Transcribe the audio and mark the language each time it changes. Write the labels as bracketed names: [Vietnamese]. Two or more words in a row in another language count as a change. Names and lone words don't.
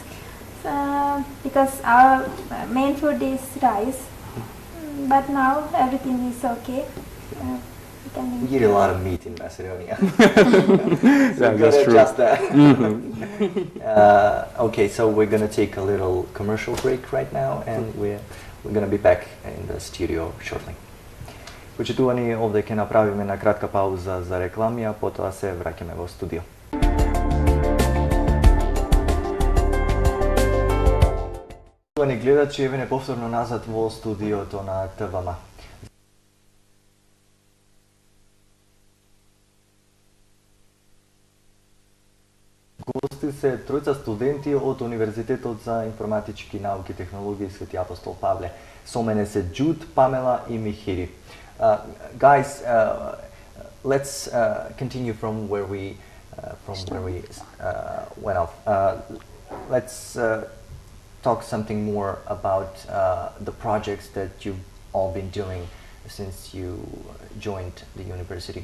[English] Because our main food is rice, but now everything is okay. We eat a lot of meat in Macedonia. So that's true. Adjust that. Okay, so we're gonna take a little commercial break right now, and we're gonna be back in the studio shortly. [Macedonian] Почитувани, овде ќе направиме на кратка пауза за реклами, а потоа се враќаме во студио. Ни гледачи, еве не повторно назад во студиото на ТВМ. Гости се тројца студенти од Универзитетот за информатички науки и технологии Свети Апостол Павле. Со мене се Джуд, Памела и Михири. [English] Guys, let's continue from where we went off. Let's talk something more about the projects that you've all been doing since you joined the university.